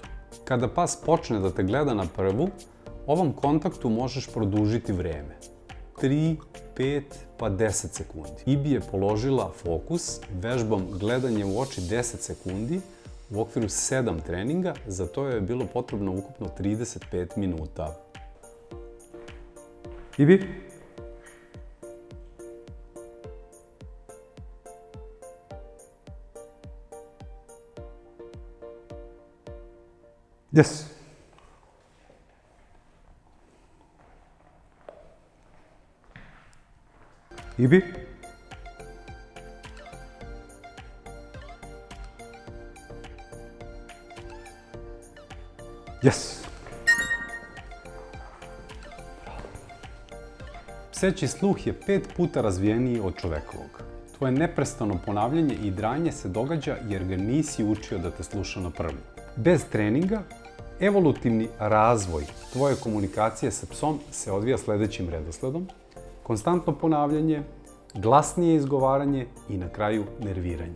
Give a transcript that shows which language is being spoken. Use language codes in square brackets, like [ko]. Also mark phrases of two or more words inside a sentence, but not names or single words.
[sr] Kada pas počne da te gleda na prvu, ovom kontaktu možeš produžiti vreme. 3, 5, pa 10 sekundi. Ibi je položila fokus vežbom gledanje u oči 10 sekundi u okviru 7 treninga, za to je bilo potrebno ukupno 35 minuta. Ibi? Yes. Ibi? Yes. Pseći sluh je 5 puta razvijeniji od čovekovog. Tvoje neprestano ponavljanje i dranje se događa jer ga nisi učio da te sluša na prvu. Bez treninga, evolutivni razvoj tvoje komunikacije sa psom se odvija sljedećim redosledom: konstantno ponavljanje, glasnije izgovaranje i na kraju nerviranje.